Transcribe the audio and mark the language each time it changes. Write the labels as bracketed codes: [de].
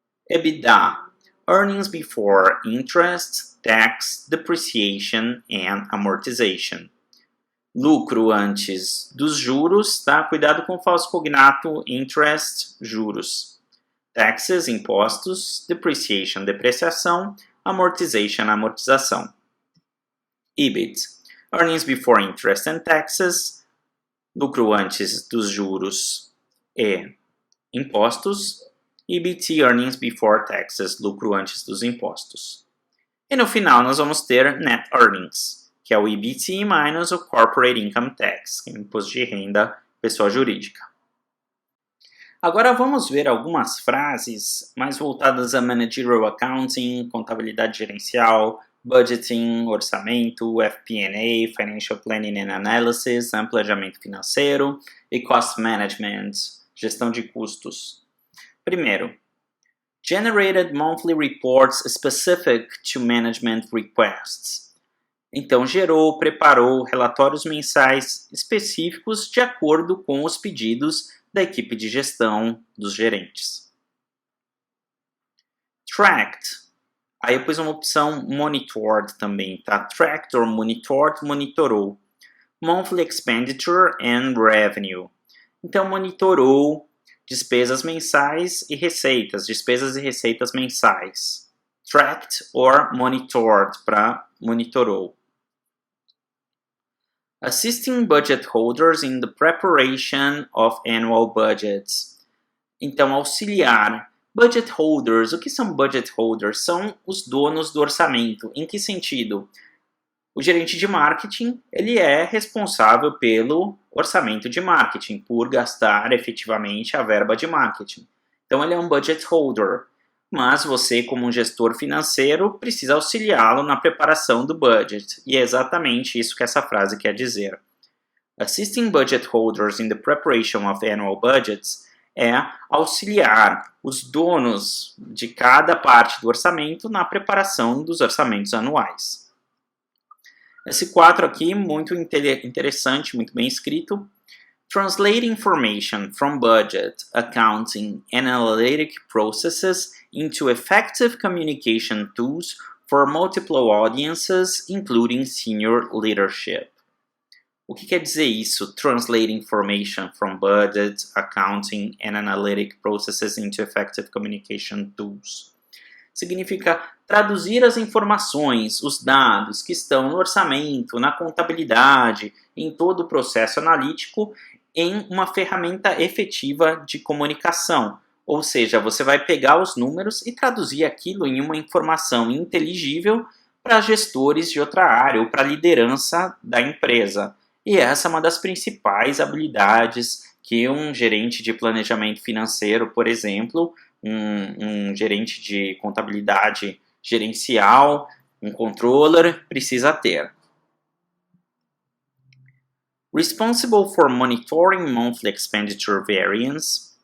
[en] EBITDA, earnings before interest, tax, depreciation and amortization. [pt] Lucro antes dos juros, tá? Cuidado com o falso cognato, interest, juros. Taxes, impostos, depreciation, depreciação, amortization, amortização. EBIT, [en] earnings before interest and taxes, [pt] lucro antes dos juros e impostos. EBT, [en] earnings before taxes, [pt] lucro antes dos impostos. E no final nós vamos ter net earnings, que é o EBT minus o corporate income tax, que é o imposto de renda pessoa jurídica. Agora vamos ver algumas frases mais voltadas a managerial accounting, contabilidade gerencial, budgeting, orçamento, FP&A, [en] financial planning and analysis, [pt] planejamento financeiro e cost management, gestão de custos. [en] Primeiro, generated monthly reports specific to management requests. [pt] Então, gerou, preparou relatórios mensais específicos de acordo com os pedidos da equipe de gestão dos gerentes. Tracked. Aí eu pus uma opção monitored também, tá? [en] Tracked or monitored, monitorou. Monthly expenditure and revenue. [pt] Então, monitorou despesas mensais e receitas, despesas e receitas mensais. [en] Tracked or monitored, [pt] para monitorou. [en] Assisting budget holders in the preparation of annual budgets. [pt] Então, auxiliar. Budget holders, o que são budget holders? São os donos do orçamento. Em que sentido? O gerente de marketing, ele é responsável pelo orçamento de marketing, por gastar efetivamente a verba de marketing. Então, ele é um budget holder. Mas você, como um gestor financeiro, precisa auxiliá-lo na preparação do budget. E é exatamente isso que essa frase quer dizer. [en] Assisting budget holders in the preparation of annual budgets [pt] é auxiliar os donos de cada parte do orçamento na preparação dos orçamentos anuais. Esse 4 aqui, muito interessante, muito bem escrito. [en] Translate information from budget, accounting, and analytic processes into effective communication tools for multiple audiences, including senior leadership. [pt] O que quer dizer isso? [en] Translate information from budget, accounting, and analytic processes into effective communication tools. [pt] Significa traduzir as informações, os dados que estão no orçamento, na contabilidade, em todo o processo analítico, em uma ferramenta efetiva de comunicação. Ou seja, você vai pegar os números e traduzir aquilo em uma informação inteligível para gestores de outra área ou para a liderança da empresa. E essa é uma das principais habilidades que um gerente de planejamento financeiro, por exemplo, um gerente de contabilidade gerencial, um controller, precisa ter. [en] Responsible for monitoring monthly expenditure variance.